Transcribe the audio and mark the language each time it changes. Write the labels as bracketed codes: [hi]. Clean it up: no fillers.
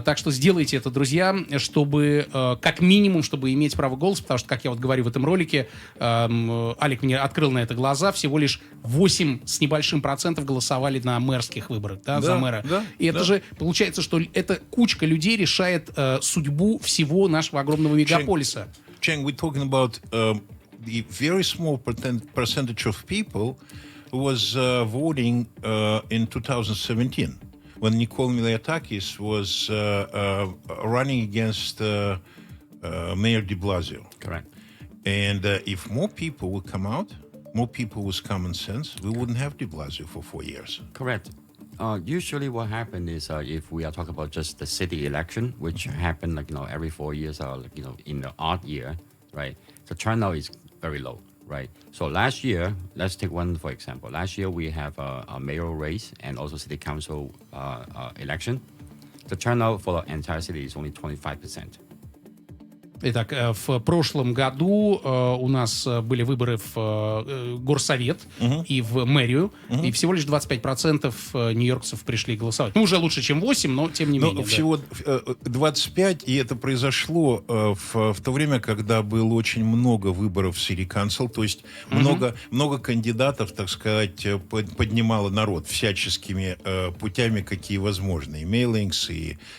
[ru] Так что сделайте это, друзья, чтобы, как минимум, чтобы иметь право голоса, потому что, как я вот говорю в этом ролике, Алек мне открыл на это глаза, всего лишь 8 с небольшим процентов голосовали на мэрских выборах, за мэра. И это же получается, что эта кучка людей решает судьбу всего нашего огромного мегаполиса. [en] Chang, we're talking about the very small percentage of people was voting in 2017 when Nicole Miliatakis was running against Mayor de Blasio. Correct. And if more people would come out, more people with common sense, we wouldn't have de Blasio for 4 years. Correct. Usually what happens is if we are talking about just the city election, which happen every 4 years or in the odd year, right? The turnout is very low, right? So last year, let's take one for example. Last year we have a mayoral race and also city council election. The turnout for the entire city is only 25%. [ru] Итак, в прошлом году у нас были выборы в горсовет и в мэрию, и всего лишь 25% нью-йоркцев пришли голосовать. Ну, уже лучше, чем 8, но тем не менее. Всего 25, и это произошло в то время, когда было очень много выборов в City Council, то есть много кандидатов, так сказать, поднимало народ всяческими путями, какие возможны, и мейлингс, и